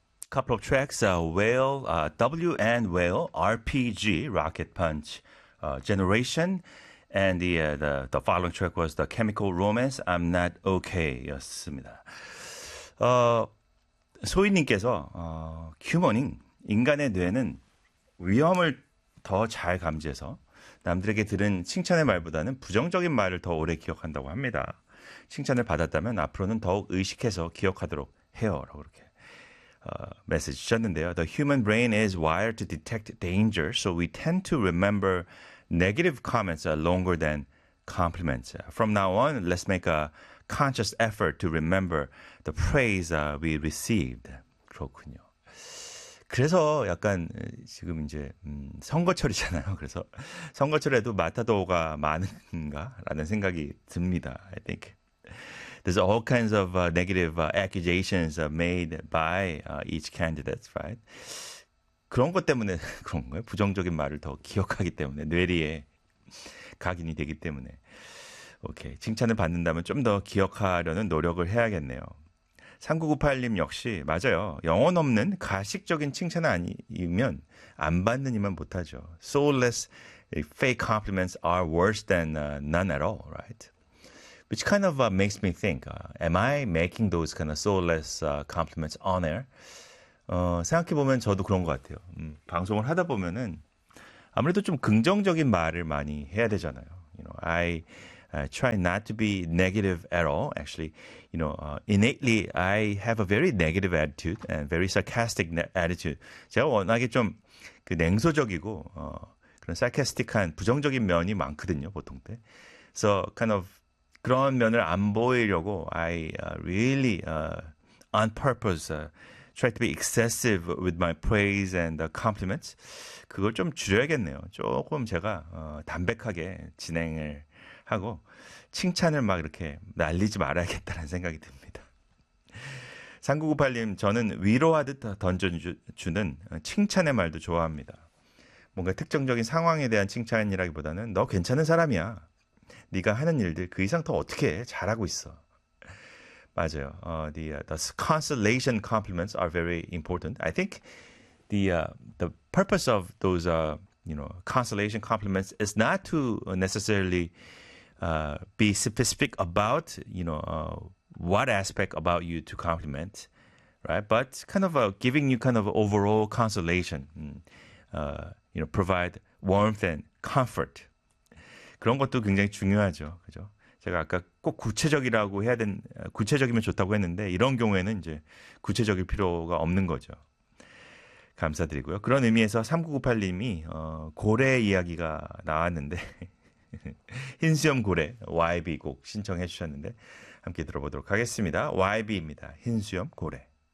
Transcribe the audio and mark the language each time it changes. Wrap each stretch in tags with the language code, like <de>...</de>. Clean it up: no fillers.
<en>couple of tracks, WN Whale, RPG, Rocket Punch, Generation, and the following track was The Chemical Romance, I'm Not Okay</en> <ko>였습니다. 소희님께서 휴머닝, 인간의 뇌는 위험을 더 잘 감지해서 남들에게 들은 칭찬의 말보다는 부정적인 말을 더 오래 기억한다고 합니다. 칭찬을 받았다면 앞으로는 더욱 의식해서 기억하도록 해요. 이렇게 메시지 주셨는데요.</ko> <en>The human brain is wired to detect danger, so we tend to remember negative comments longer than compliments. From now on, let's make a conscious effort to remember the praise we received.</en> <ko>그렇군요. 그래서 약간 지금 이제 선거철이잖아요. 그래서 선거철에도 마타도어가 많은가라는 생각이 듭니다.</ko> <en>I think there's all kinds of negative accusations made by each candidate, right?</en> <ko>그런 것 때문에 그런 거예요. 부정적인 말을 더 기억하기 때문에 뇌리에 각인이 되기 때문에. 오케이. 칭찬을 받는다면 좀 더 기억하려는 노력을 해야겠네요. 3998님 역시 맞아요. 영혼 없는 가식적인 칭찬 아니면 안 받는 이만 못하죠.</ko> <en>Soulless fake compliments are worse than none at all, right? Which kind of makes me think, am I making those kind of soulless compliments on air?</en> <ko>생각해보면 저도 그런 것 같아요. 방송을 하다 보면은 아무래도 좀 긍정적인 말을 많이 해야 되잖아요.</ko> <en>You know, I try not to be negative at all. Actually, you know, innately, I have a very negative attitude and very sarcastic attitude.</en> <ko>제가 워낙에 좀 그 냉소적이고 그런 sarcastic한 부정적인 면이 많거든요, 보통 때.</ko> <en>So, kind of</en> <ko>그런 면을 안 보이려고</ko> <en>I really on purpose try to be excessive with my praise and compliments.</en> <ko>그걸 좀 줄여야겠네요. 조금 제가 담백하게 진행을 하고 칭찬을 막 이렇게 날리지 말아야겠다는 생각이 듭니다. 3998님, 저는 위로하듯 던져주는 칭찬의 말도 좋아합니다. 뭔가 특정적인 상황에 대한 칭찬이라기보다는 너 괜찮은 사람이야. 네가 하는 일들 그 이상 더 어떻게 해? 잘하고 있어. 맞아요.</ko> <en>The consolation compliments are very important. I think the purpose of those consolation compliments is not to necessarily be specific about, you know, what aspect about you to compliment, right? But kind of giving you kind of overall consolation, you know, provide warmth and comfort.</en> <ko>그런 것도 굉장히 중요하죠. 그죠? 제가 아까 꼭 구체적이라고 해야 된, 구체적이면 좋다고 했는데, 이런 경우에는 이제 구체적일 필요가 없는 거죠. 감사드리고요. 그런 의미에서 3998님이 고래 이야기가 나왔는데, 흰수염 고래 YB 곡 신청해 주셨는데 함께 들어보도록 하겠습니다. YB입니다. 흰수염 고래.</ko>